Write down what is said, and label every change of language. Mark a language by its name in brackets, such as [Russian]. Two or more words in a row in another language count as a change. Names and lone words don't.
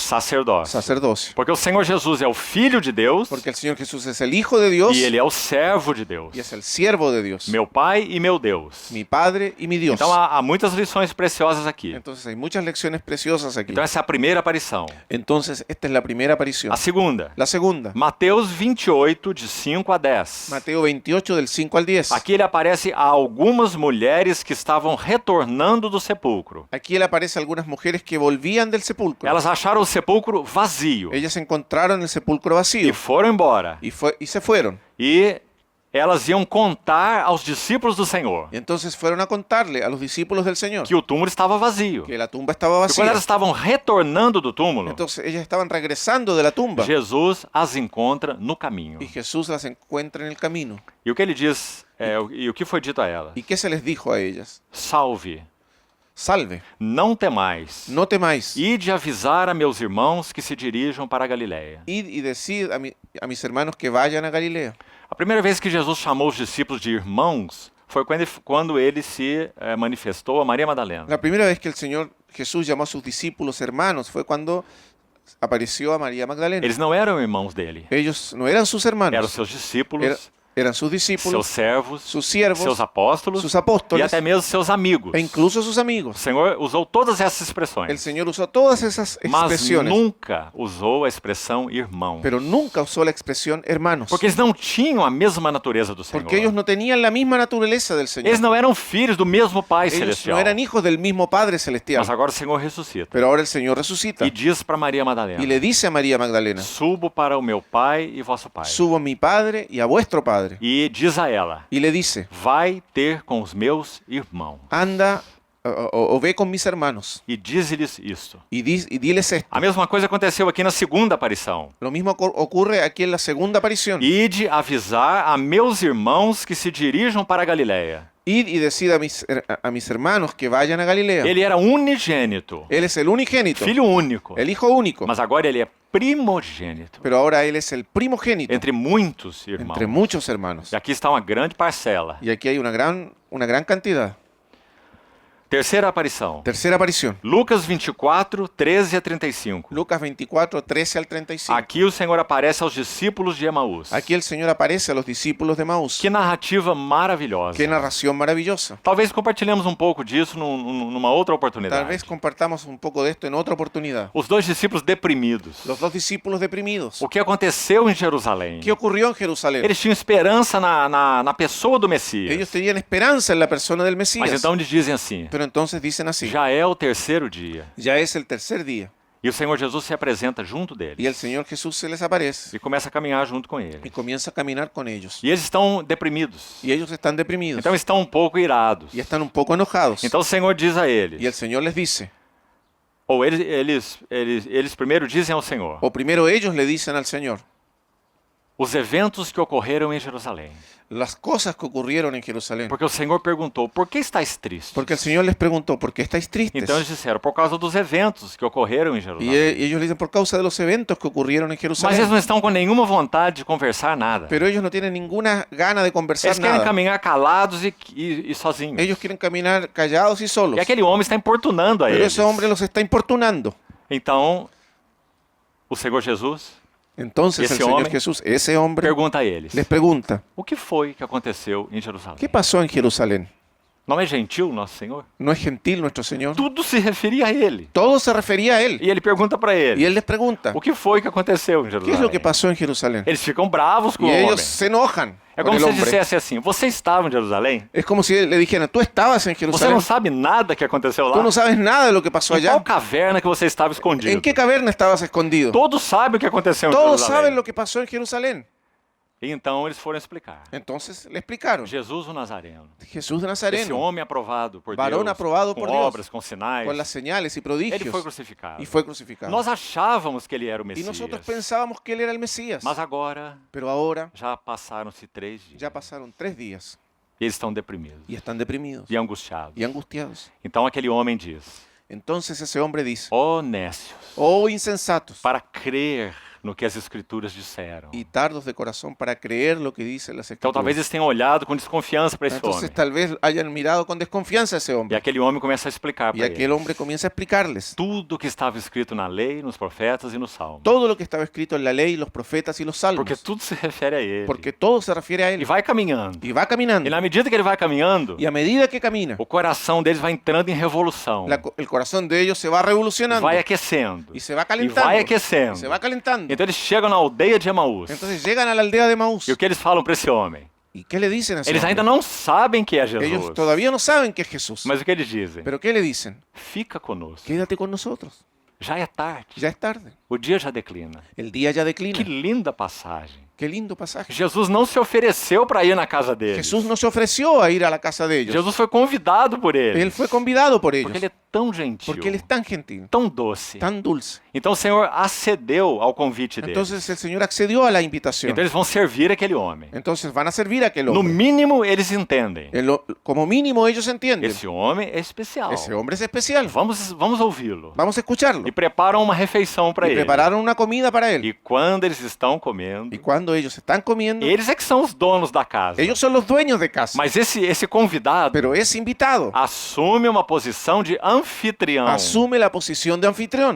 [Portuguese] Sacerdócio. [Spanish] Sacerdocio. [Portuguese] Porque o Senhor Jesus é o Filho de Deus [Spanish] Porque el Señor Jesús es el Hijo de Dios [Portuguese] e Ele é o servo de Deus. [Spanish] y es el siervo de Dios. [Portuguese] Meu Pai e meu Deus. [Spanish] Mi Padre y mi Dios. [Portuguese] Então há muitas lições preciosas aqui. [Spanish] Entonces hay muchas lecciones preciosas aquí. [Portuguese] Então essa é a primeira aparição. [Spanish] Entonces esta es la primera aparición. [Portuguese] A segunda, [Spanish] La segunda, [Portuguese] Mateus 28, de 5 a 10. [Spanish] Mateo 28 del 5 al 10. [Portuguese] Aqui ele aparece a algumas mulheres que estavam retornando do sepulcro. [Spanish] Aquí él aparece a algunas mujeres que volvían del sepulcro. [Portuguese] Elas acharam o sepulcro vazio [Spanish] Ellas encontraron el sepulcro vacío [Portuguese] e foram embora. [Spanish] y se fueron. [Portuguese] E elas iam contar aos discípulos do Senhor [Spanish] Y entonces fueron a contarle a los discípulos del Señor [Portuguese] que o túmulo estava vazio. [Spanish] que la tumba estaba [Portuguese] E quando [Spanish] vacía. [Portuguese] elas estavam retornando do túmulo, [Spanish] Entonces ellas estaban regresando de la tumba [Portuguese] Jesus as encontra no caminho. [Spanish] y Jesús las encuentra en el camino. [Portuguese] E o que ele diz, e o que foi dito a ela? [Spanish] ¿Y qué se les dijo a ellas? [Portuguese] Salve, [Spanish] Salve, [Portuguese] não temais. [Spanish] no temáis. [Portuguese] Ide avisar a meus irmãos que se dirijam para a Galiléia. [Spanish] Id y decid a mis hermanos que vayan a Galilea. [Portuguese] A primeira vez que Jesus chamou os discípulos de irmãos foi quando ele se manifestou a Maria Madalena. [Spanish] La primera vez que el Señor Jesús llamó a sus discípulos hermanos fue cuando apareció a María Magdalena. [Portuguese] Eles não eram irmãos dele, [Spanish] Ellos no eran sus hermanos, [Portuguese] eram seus discípulos, [Spanish] eran sus [Portuguese] seus [Spanish] discípulos, [Portuguese] servos, [Spanish] sus siervos, [Portuguese] seus apóstolos [Spanish] sus [Portuguese] e [Spanish] apóstoles [Portuguese] até mesmo seus amigos. [Spanish] e incluso sus [Portuguese] O [Spanish] amigos. [Portuguese] Senhor usou todas essas [Spanish] El [Portuguese] expressões, [Spanish] Señor usó todas esas [Portuguese] mas [Spanish] expresiones, [Portuguese] nunca usou a expressão irmão, [Spanish] pero nunca usó la expresión hermanos, [Portuguese] porque eles não tinham a mesma natureza do Senhor. [Spanish] porque ellos no tenían la misma naturaleza del Señor. [Portuguese] Eles não eram filhos do mesmo Pai [Spanish] Ellos [Portuguese] celestial. [Spanish] no eran hijos del mismo Padre celestial, [Portuguese] Mas agora o Senhor ressuscita [Spanish] pero ahora el Señor resucita [Portuguese] e diz para Maria [Spanish] y [Portuguese] Madalena: [Spanish] le dice a María Magdalena, [Portuguese] Subo para o meu Pai e vosso Pai. [Spanish] subo a mi Padre y a vuestro Padre. [Portuguese] E diz a ela: [Spanish] Y le dice, [Portuguese] Vai ter com os meus irmãos. [Spanish] anda o ve con mis hermanos [Portuguese] E diz-lhes isto. [Spanish] y diles esto. [Portuguese] A mesma coisa aconteceu aqui na segunda aparição. [Spanish] Lo mismo ocurre aquí en la segunda aparición. [Portuguese] Ide avisar a meus irmãos que se dirijam para a Galiléia. [Spanish] Id y decid a mis hermanos que vayan a Galilea. [Portuguese] Ele era unigênito, [Spanish] Él es el unigénito, [Portuguese] filho único. [Spanish] el hijo único, [Portuguese] Mas agora ele é primogênito [Spanish] pero ahora Él es el primogénito [Portuguese] entre muitos irmãos. [Spanish] entre muchos hermanos. [Portuguese] E aqui está uma grande parcela. [Spanish] Y aquí hay una gran cantidad. [Portuguese] Terceira aparição. [Spanish] Tercera aparición. [Portuguese] Lucas 24, 13 a 35. [Spanish] Lucas 24, 13 al 35. [Portuguese] Aqui o Senhor aparece aos discípulos de Emaús. [Spanish] Aquí el Señor aparece a los discípulos de Maús. [Portuguese] Que narrativa maravilhosa. [Spanish] Qué narración maravillosa. [Portuguese] Talvez compartilhemos um pouco disso numa outra oportunidade. [Spanish] Tal vez compartamos un poco de esto en otra oportunidad. [Portuguese] Os dois discípulos deprimidos. [Spanish] Los dos discípulos deprimidos. [Portuguese] O que aconteceu em Jerusalém? [Spanish] ¿Qué ocurrió en Jerusalén? [Portuguese] Eles tinham esperança na pessoa do Messias. [Spanish] Ellos tenían esperanza en la persona del [Portuguese] Mas [Spanish] Mesías. [Portuguese] então eles dizem assim: [Spanish] Pero entonces dicen así, [Portuguese] já é o terceiro dia [Spanish] ya es el tercer día [Portuguese] E o Senhor Jesus se apresenta junto deles. [Spanish] Y el Señor Jesús se les aparece [Portuguese] E começa a caminhar junto com [Spanish] y [Portuguese] eles. [Spanish] comienza a caminar con ellos. [Portuguese] E eles estão deprimidos. [Spanish] Y ellos están deprimidos [Portuguese] Então estão um pouco irados. [Spanish] y están un poco enojados. [Portuguese] Então o Senhor diz a [Spanish] Y el [Portuguese] eles, [Spanish] Señor les dice, [Portuguese] ou eles primeiro dizem ao Senhor, [Spanish] o primero ellos le dicen al Señor, [Portuguese] os eventos que ocorreram em Jerusalém. [Spanish] las cosas que ocurrieron en Jerusalén. [Portuguese] Porque o Senhor perguntou, [Spanish] por que estáis tristes? Porque el Señor les preguntó, ¿por qué estáis tristes? [Portuguese] Então eles disseram, por causa dos eventos que ocorreram em [Spanish] Y [Portuguese] Jerusalém. [Spanish] ellos le dicen, por causa de los eventos que ocurrieron en [Portuguese] Mas eles [Spanish] Jerusalén. [Portuguese] não estão com nenhuma vontade de conversar nada. [Spanish] Pero ellos no tienen ninguna gana de conversar [Portuguese] Eles querem [Spanish] nada. [Portuguese] caminhar calados e sozinhos. [Spanish] Ellos quieren caminar callados y solos. [Portuguese] E aquele homem está importunando a [Spanish] Pero [Portuguese] eles. [Spanish] ese hombre los está importunando. [Portuguese] Então, o Senhor Jesus [Spanish] Entonces Ese el Señor hombre Jesús, ese hombre, [Portuguese] pergunta a eles, [Spanish] les pregunta, [Portuguese] o que foi que aconteceu em Jerusalém? [Spanish] ¿qué pasó en Jerusalén? [Portuguese] Não é gentil nosso Senhor? [Spanish] ¿No es gentil nuestro Señor? [Portuguese] Tudo se referia a ele. [Spanish] Todo se refería a Él. [Portuguese] E ele pergunta para [Spanish] Y [Portuguese] eles, [Spanish] Él les pregunta, [Portuguese] o que foi que aconteceu em [Spanish] ¿qué es [Portuguese] Jerusalém? [Spanish] lo que pasó en Jerusalén? [Portuguese] Eles ficam bravos com [Spanish] Y [Portuguese] o [Spanish] ellos [Portuguese] homem. [Spanish] se enojan [Portuguese] É [Spanish] con [Portuguese] como [Spanish] el [Portuguese] se [Spanish] hombre. [Portuguese] dissesse assim, você estava em Jerusalém? [Spanish] Es como si le dijeran, tú estabas en [Portuguese] Você [Spanish] Jerusalén, [Portuguese] não sabe nada que aconteceu lá? [Spanish] tú no sabes nada de lo que pasó [Portuguese] Em qual [Spanish] allá. [Portuguese] caverna que você estava escondido? [Spanish] ¿En qué caverna estabas escondido? [Portuguese] Todos sabem o que aconteceu em [Spanish] Todos [Portuguese] Jerusalém. [Spanish] saben lo que pasó en Jerusalén. [Portuguese] E então eles foram explicar. [Spanish] Entonces le explicaron, [Portuguese] Jesus o Nazareno, [Spanish] Jesús de [Portuguese] esse [Spanish] Nazareno, [Portuguese] homem aprovado por [Spanish] varón [Portuguese] Deus, [Spanish] aprobado [Portuguese] com [Spanish] por Deus, [Portuguese] obras, com sinais, [Spanish] con las señales y [Portuguese] ele foi [Spanish] prodigios, [Portuguese] crucificado. [Spanish] y fue crucificado. [Portuguese] Nós achávamos que ele era o [Spanish] Y [Portuguese] Messias, [Spanish] nosotros pensábamos que Él era el Mesías. [Portuguese] mas agora [Spanish] Pero ahora [Portuguese] já passaram-se 3 dias [Spanish] ya pasaron 3 días [Portuguese] e eles estão deprimidos [Spanish] y están deprimidos [Portuguese] e angustiados. [Spanish] y angustiados. [Portuguese] Então aquele homem diz, [Spanish] Entonces ese hombre dice, [Portuguese] ó nécios, [Spanish] oh insensatos [Portuguese] para crer no que as Escrituras disseram. [Spanish] y tardos de corazón para creer lo que dicen las [Portuguese] Então talvez [Spanish] Escrituras. [Portuguese] eles tenham olhado com desconfiança para esse [Spanish] Entonces [Portuguese] homem. [Spanish] tal vez hayan mirado con desconfianza a ese [Portuguese] E [Spanish] hombre. [Portuguese] aquele homem começa a explicar [Spanish] Y [Portuguese] para [Spanish] aquel [Portuguese] eles [Spanish] hombre comienza a explicarles [Portuguese] tudo o que estava escrito na lei, nos profetas e nos salmos. [Spanish] todo lo que estaba escrito en la ley, los profetas y los salmos. [Portuguese] Porque tudo se refere a ele. [Spanish] Porque todo se refiere a [Portuguese] E [Spanish] Él. [Portuguese] vai caminhando. [Spanish] Y va caminando. [Portuguese] E na medida que ele vai caminhando, [Spanish] Y a medida que camina, [Portuguese] o coração deles vai entrando em revolução. [Spanish] el corazón de ellos se va revolucionando. [Portuguese] Vai aquecendo. [Spanish] Y se va [Portuguese] E [Spanish] calentando. [Portuguese] vai [Spanish] Y [Portuguese] aquecendo. [Spanish] se va calentando. [Portuguese] Então eles chegam na aldeia de Emaús. [Spanish] Entonces llegan a la aldea de Maús. [Portuguese] E o que eles falam para esse homem? [Spanish] ¿Y qué le dicen a ese [Portuguese] Eles [Spanish] hombre? [Portuguese] ainda não sabem que é [Spanish] Ellos [Portuguese] Jesus. [Spanish] todavía no saben que es Jesús. [Portuguese] Mas o que eles dizem? [Spanish] ¿Pero qué le dicen? [Portuguese] Fica conosco. [Spanish] Quédate con nosotros. [Portuguese] Já é tarde. [Spanish] Ya es tarde. [Portuguese] O dia já declina. [Spanish] El día ya [Portuguese] Que [Spanish] declina. [Portuguese] linda passagem. [Spanish] Qué lindo pasaje. [Portuguese] Jesus não se ofereceu para ir na casa deles. [Spanish] Jesús no se ofreció a ir a la casa de ellos. [Portuguese] Jesus foi convidado por eles. [Spanish] Él fue convidado por ellos. [Portuguese] Porque ele é tão gentil, [Spanish] Porque Él es tan gentil, [Portuguese] tão doce. [Spanish] tan dulce. [Portuguese] Então o Senhor acedeu ao convite deles. [Spanish] Entonces el Señor accedió a la invitación. [Portuguese] Então eles vão servir aquele homem. [Spanish] Entonces van a servir a aquel [Portuguese] No [Spanish] hombre. [Portuguese] mínimo eles entendem. [Spanish] Como mínimo ellos entienden. [Portuguese] Esse homem é especial. [Spanish] Ese hombre es especial. [Portuguese] Vamos ouvi-lo. [Spanish] Vamos a escucharlo. [Portuguese] E preparam uma refeição para [Spanish] Y [Portuguese] ele. [Spanish] prepararon una comida para él. [Portuguese] E quando eles estão comendo, [Spanish] Y cuando ellos están comiendo, [Portuguese] eles é que são os donos da casa. [Spanish] ellos son los dueños de casa. [Portuguese] Mas esse convidado [Spanish] Pero ese invitado [Portuguese] assume uma posição de anfitrião. [Spanish] asume la posición de anfitrión.